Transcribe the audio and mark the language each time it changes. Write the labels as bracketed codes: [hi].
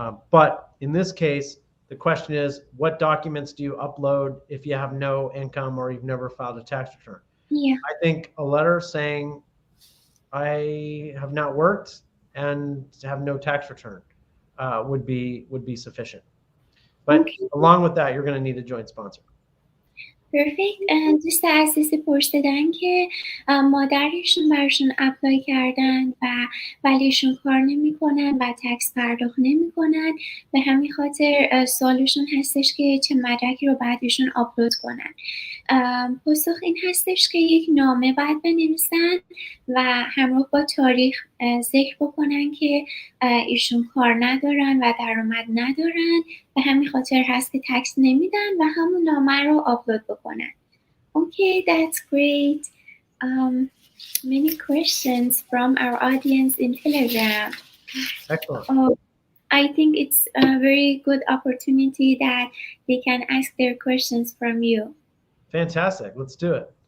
[en] But in this case, the question is, what documents do you upload if you have no income or you've never filed a tax return? Yeah. I think a letter saying I have not worked and have no tax return would be sufficient. But along with that, you're going to need a joint sponsor. Perfect. [fa] دوست عزیزی پرسیدن که مادرشون براشون اپلای کردن ولی ایشون کار نمیکنن و تکس پرداخت نمیکنن، به همین خاطر سوالشون هستش که چه مدرکی رو باید ایشون آپلود کنن. پاسخ این هستش که یک نامه باید بنویسن و همراه با تاریخ ذکر بکنن که ایشون کار ندارن و درآمد ندارن، به همین خاطر هست که تکس نمیدن و همون نامه رو آپلود بکنن. [en] Okay, that's great. Many questions from our audience in Telegram. Excellent. I think it's a very good opportunity that they can ask their questions from you. Fantastic. Let's do it.